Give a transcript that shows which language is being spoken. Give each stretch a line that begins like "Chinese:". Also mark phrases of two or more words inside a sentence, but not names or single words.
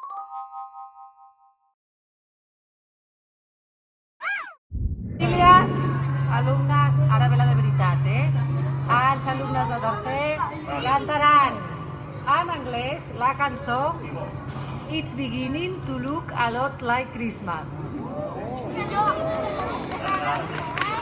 Catalan: Famílies, alumnes, ara ve la de veritat, Els alumnes de tercer cantaran en anglès la cançó It's beginning to look a lot like Christmas.